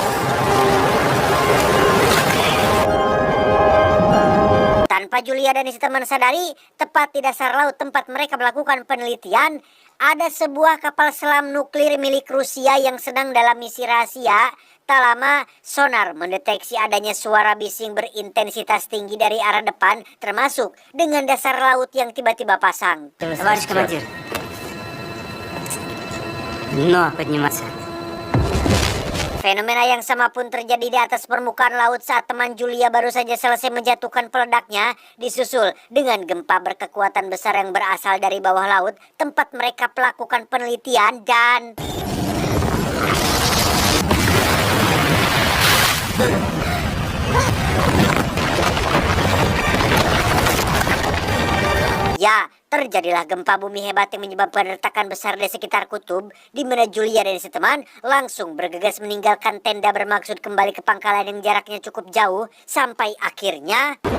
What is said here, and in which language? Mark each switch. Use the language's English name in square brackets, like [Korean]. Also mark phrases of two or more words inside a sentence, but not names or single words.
[Indonesian] Tanpa Julia dan si teman sadari, tepat di dasar laut tempat mereka melakukan penelitian, ada sebuah kapal selam nuklir milik Rusia yang sedang dalam misi rahasia. Tak lama, sonar mendeteksi adanya suara bising berintensitas tinggi dari arah depan, termasuk dengan dasar laut yang tiba-tiba pasang. [Russian] Товарищ командир. Дно подниматься. [Indonesian] Fenomena yang sama pun terjadi di atas permukaan laut saat teman Julia baru saja selesai menjatuhkan peledaknya, disusul dengan gempa berkekuatan besar yang berasal dari bawah laut, tempat mereka melakukan penelitian dan... Ya, terjadilah gempa bumi hebat yang menyebabkan retakan besar di sekitar kutub, di mana Julia dan si teman langsung bergegas meninggalkan tenda bermaksud kembali ke pangkalan yang jaraknya cukup jauh, sampai akhirnya...